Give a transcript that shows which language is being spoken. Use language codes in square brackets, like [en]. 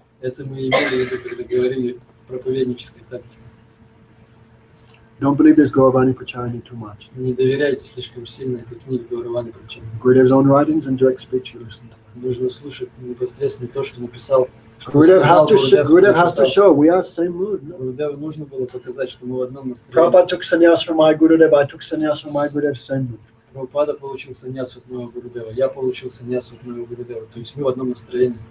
[ru] Это мы имели в виду, когда говорили о проповеднической тактике. [en] Don't believe this Gauravani Pracharani too much. [ru] Не доверяйте слишком сильно этой книге Гауравани Прачани. [en] Gurudev's own writings and direct speech you listen to. [ru] Нужно слушать непосредственно то, что написал. Что [en] Gurudev has [ru] сказал [en] to, Gurudev has to [ru] написал. [en] show we are same mood. No? [ru] Гурудеву нужно было показать, что мы в одном настроении. [en] Prabhupada took sannyas from my Gurudev. I took sannyas from my Gurudev. Same mood. [ru] Прабхупада получил саньяс от моего Гурудева, я получил саньяс от моего Гурудева. То есть мы в одном настроении.